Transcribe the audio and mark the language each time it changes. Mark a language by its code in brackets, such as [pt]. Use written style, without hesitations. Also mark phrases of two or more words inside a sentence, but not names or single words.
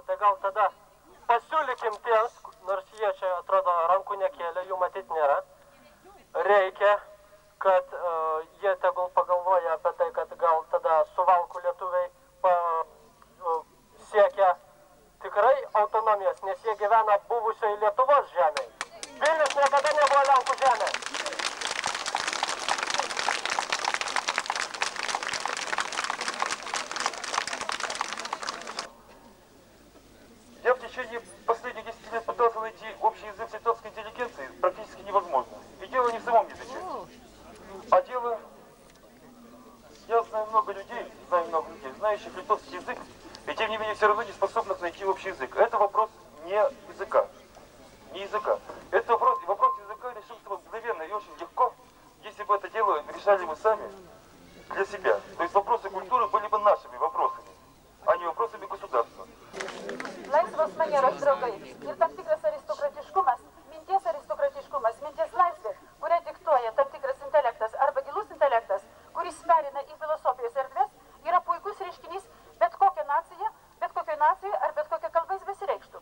[lt] Tai gal tada pasiūlykim tiems, nors jie čia atrodo rankų nekėlė, jų matyt nėra, reikia, kad jie tegul pagalvoja apie tai, kad gal tada Suvalkų lietuviai siekia tikrai autonomijos, nes jie gyvena buvusioj Lietuvos žemėje. Vilnius niekada nebuvo Lenkų žemė. [ru] Я в течение последних 10 лет пытался найти общий язык с литовской интеллигенцией, практически невозможно. И дело не в самом языке, а дело... Я знаю много людей, знающих литовский язык, и тем не менее все равно не способных найти общий язык. Это вопрос не языка. Не языка. Это вопрос языка решился бы мгновенно и очень легко, если бы это дело решали мы сами для себя. То есть вопросы культуры были бы нашими вопросами, а не вопросами государства. [lt] Laisvos manieros draugai ir tam tikras aristokratiškumas, minties laisvė, kurią diktuoja tam tikras intelektas arba gilus intelektas, kuris perina į filosofijos erdves, yra puikus reiškinys bet kokiai nacijai ar bet kokia kalba jis besireikštų.